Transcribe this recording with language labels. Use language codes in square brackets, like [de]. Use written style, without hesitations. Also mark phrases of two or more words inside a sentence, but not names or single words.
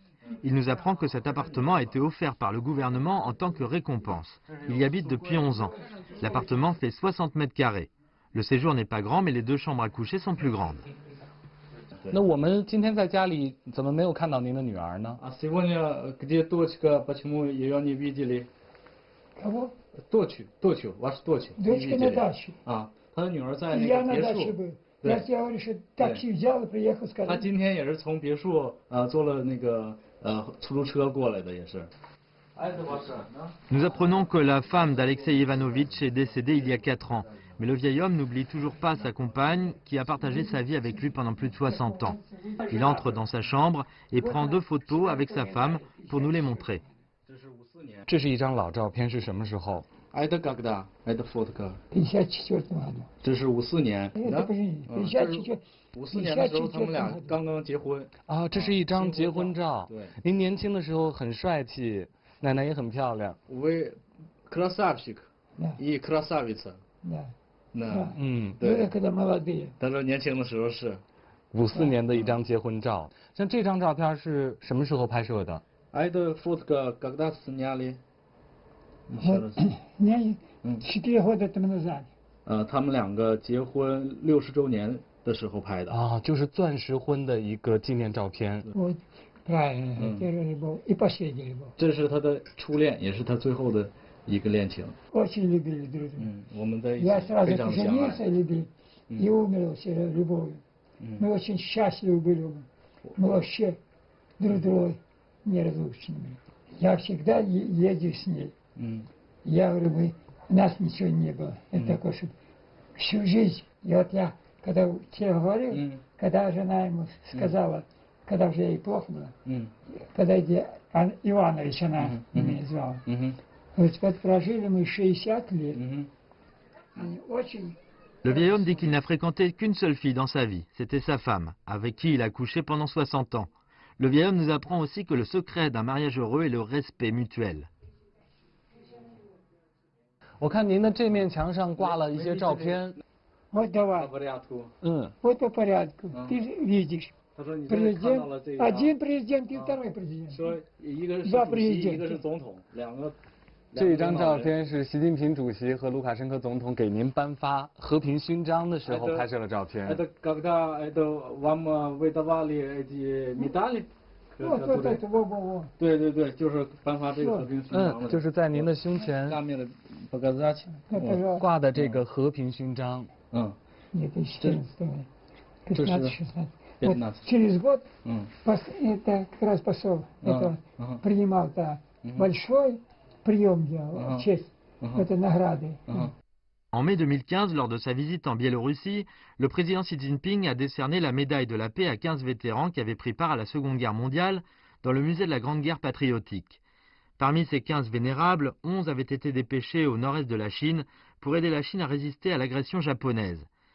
[fr] Il nous apprend que cet appartement a été offert par le gouvernement en tant que récompense. Il y habite depuis 11 ans. L'appartement fait 60 mètres carrés. Le séjour n'est pas grand, mais les 2 chambres à coucher sont plus grandes. [ru] Сегодня где дочка, почему ее не видели? Кого? Дочь, вашу дочь. Дочка на даче. А, [zh] 她的女儿在那 [ru] Я на [zh] 个别 [ru] даче [zh] 墅。 [ru] был. Я тебе говорю, что такси взял и приехал, [zh] 他 [ru] сказал. [zh] 今天也是从别墅坐了那个出租车过来的，也是。 [fr] Nous apprenons que la femme d'Alexei Ivanovitch est décédée il y a 4 ans. Mais le vieil homme n'oublie toujours pas sa compagne qui a partagé sa vie avec lui pendant plus de 60 ans. Il entre dans sa chambre et prend 2 photos avec sa femme pour nous les montrer. [zh] 这是一张老照片，是什么时候？ [ru] Это когда? Это фотка. 54 года. [zh] 这是54年。 [ru] Это 54. [zh] 54年的时候，他们俩刚刚结婚。啊，这是一张结婚照。对。您年轻的时候很帅气，奶奶也很漂亮。 [ru] Вы красавчик и красавица. Да. [zh] 对。 [ru] когда молодые. [zh] 他说年轻的时候是。 54年的一张结婚照。像这张照片是什么时候拍摄的？ [ru] Это фотка когда сняли? 4 года тому назад. [zh] 他们两个结婚60周年的时候拍的。啊，就是钻石婚的一个纪念照片。 [ru] Вот, правильно. Первый любовь и последний любовь. [zh] 这是他的初恋，也是他最后的一个恋情。 [ru] Очень любили друг друга. [zh] 我们在一起 [ru] Я сразу [zh] 非常相爱。 [ru] поженился и любил. И умер все любовью. Мы очень счастливы были. Мы вообще друг другу неразлучными. Я всегда ездил с ней. Я говорю, у нас ничего не было. Это такое, что всю жизнь. И вот я, когда тебе говорил, когда жена ему сказала, когда уже ей плохо было, подойди, Иванович она меня звала. Вот прожили мы 60 лет. Очень... [fr] Le vieil homme dit qu'il n'a fréquenté qu'une seule fille dans sa vie, c'était sa femme, avec qui il a couché pendant 60 ans. Le vieil homme nous apprend aussi que le secret d'un mariage heureux est le respect mutuel. [zh] 我看您的这面墙上挂了一些照片。 [ru] Вот давай. Вот по порядку. Ты видишь. Президент, один президент и второй президент. [zh] 说一个是 [ru] Два [zh] 主席，一 [ru] президента. [zh] 个是总统，两个。这张照片是习近平主席和卢卡申科总统给您颁发和平勋章的时候拍摄的照片。 [ru] Это когда это вам выдавали эти медали? [zh] 对对对，就是颁发这个和平勋章的。就是在您的胸前挂的这个和平勋章。 [ru] Через год это как раз посол принимал большой прием делал, честь, это награды. [fr] En mai 2015, lors de sa visite en Biélorussie, le président Xi Jinping a décerné la médaille de la paix à 15 vétérans qui avaient pris part à la Seconde Guerre mondiale dans le musée de la Grande Guerre patriotique. Parmi ces 15 vénérables, 11 avaient été dépêchés au nord-est de la Chine pour aider la Chine à résister à l'agression japonaise.